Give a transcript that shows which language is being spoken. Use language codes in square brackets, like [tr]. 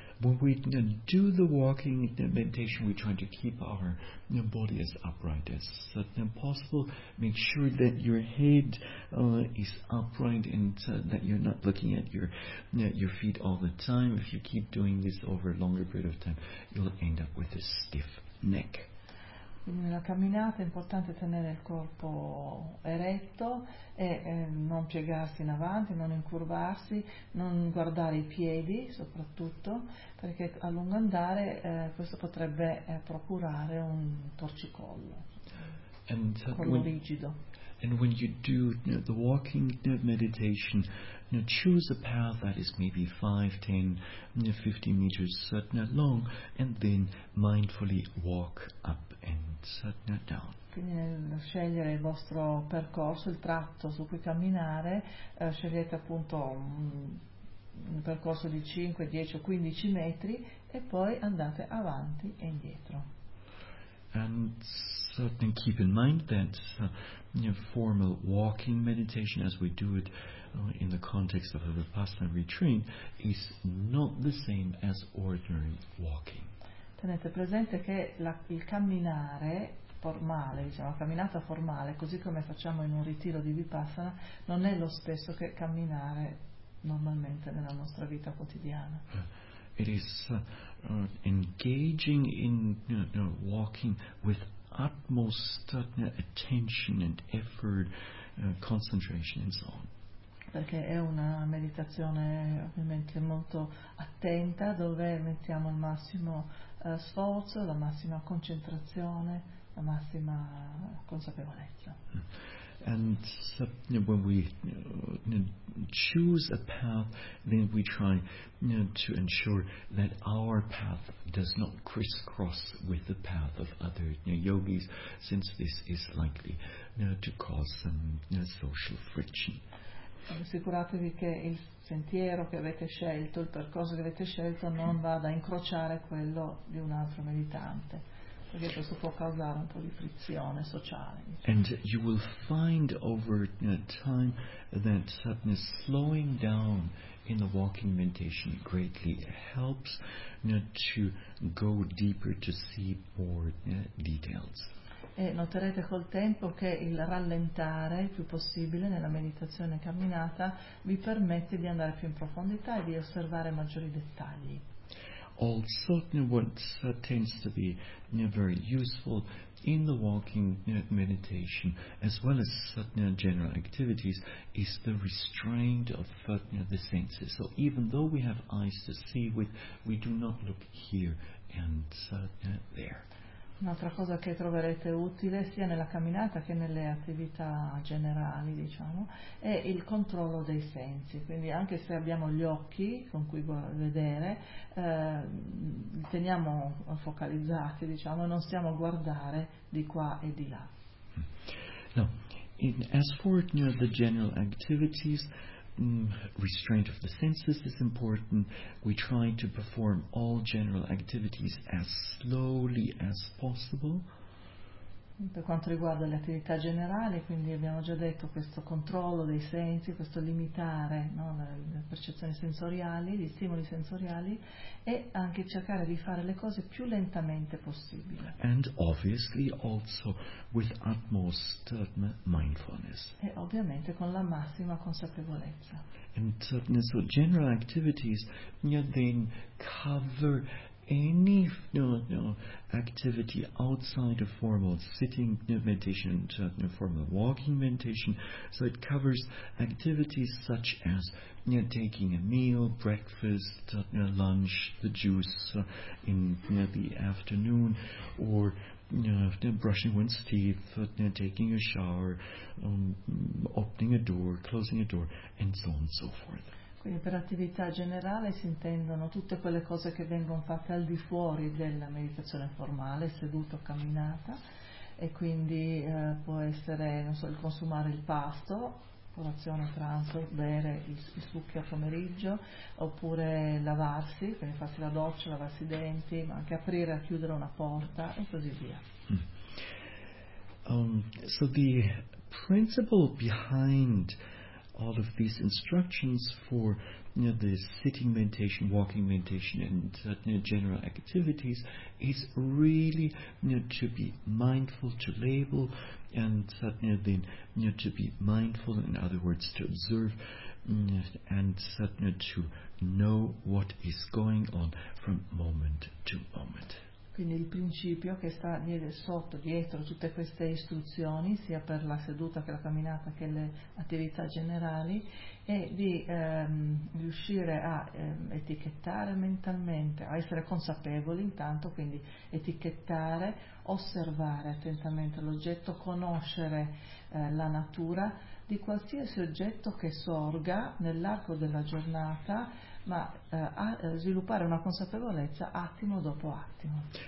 [en] When we do the walking meditation, we try to keep our body as upright as possible. Make sure that your head is upright, and that you're not looking at your feet all the time. If you keep doing this over a longer period of time, you'll end up with a stiff neck. [it] Nella camminata è importante tenere il corpo eretto e non piegarsi in avanti, non incurvarsi, non guardare i piedi soprattutto, perché a lungo andare questo potrebbe procurare un torcicollo, rigido. [en] And when you do the walking meditation, choose a path that is maybe 5, 10, 15 meters long, and then mindfully walk up and down. [it] Quindi nel scegliere il vostro percorso, il tratto su cui camminare, scegliete appunto un percorso di 5, 10 o 15 metri e poi andate avanti e indietro. [en] And certainly keep in mind that formal walking meditation, as we do it in the context of a Vipassana retreat, is not the same as ordinary walking. [it] Tenete presente che il camminare formale, diciamo, la camminata formale, così come facciamo in un ritiro di Vipassana, non è lo stesso che camminare normalmente nella nostra vita quotidiana. [en] It is engaging in walking with utmost attention and effort, concentration and so on. [it] Perché è una meditazione ovviamente molto attenta, dove mettiamo il massimo sforzo, la massima concentrazione, la massima consapevolezza. [en] And so, when we choose a path, then we try to ensure that our path does not crisscross with the path of other yogis, since this is likely to cause some social friction. [it] Assicuratevi che il sentiero che avete scelto, il percorso che avete scelto, non vada a incrociare quello di un altro meditante, perché questo può causare un po' di frizione sociale. [en] And you will find over time that suddenly slowing down in the walking meditation greatly helps to go deeper, to see more details. [it] E noterete col tempo che il rallentare il più possibile nella meditazione camminata vi permette di andare più in profondità e di osservare maggiori dettagli. [en] Also, what tends to be very useful in the walking meditation, as well as general activities, is the restraint of the senses. So even though we have eyes to see with, we do not look here and there. [it] Un'altra cosa che troverete utile sia nella camminata che nelle attività generali, diciamo, è il controllo dei sensi. Quindi anche se abbiamo gli occhi con cui vedere, li teniamo focalizzati, diciamo, e non stiamo a guardare di qua e di là. [en] No, as for the general activities, restraint of the senses is important. We try to perform all general activities as slowly as possible. [it] Per quanto riguarda le attività generali, quindi abbiamo già detto questo controllo dei sensi, questo limitare, no, le percezioni sensoriali, gli stimoli sensoriali, e anche cercare di fare le cose più lentamente possibile. [en] And obviously also with utmost mindfulness. [it] E ovviamente con la massima consapevolezza. [en] And so general activities, yeah, then cover any activity outside of formal sitting meditation, formal walking meditation, so it covers activities such as taking a meal, breakfast, lunch, the juice in the afternoon, or brushing one's teeth, taking a shower, opening a door, closing a door, and so on and so forth. [it] Quindi per attività generale si intendono tutte quelle cose che vengono fatte al di fuori della meditazione formale, seduto o camminata, e quindi può essere, non so, il consumare il pasto, colazione, pranzo, bere il succhio a pomeriggio, oppure lavarsi, quindi farsi la doccia, lavarsi i denti, ma anche aprire e chiudere una porta e così via. [en] So the principle behind all of these instructions for the sitting meditation, walking meditation, and general activities is really to be mindful, to label, and then to be mindful, in other words, to observe, and to know what is going on from moment to moment. [it] Quindi il principio che sta sotto, dietro tutte queste istruzioni, sia per la seduta che la camminata che le attività generali, è di riuscire a etichettare mentalmente, a essere consapevoli intanto, quindi etichettare, osservare attentamente l'oggetto, conoscere la natura di qualsiasi oggetto che sorga nell'arco della giornata, ma a sviluppare una consapevolezza attimo dopo attimo.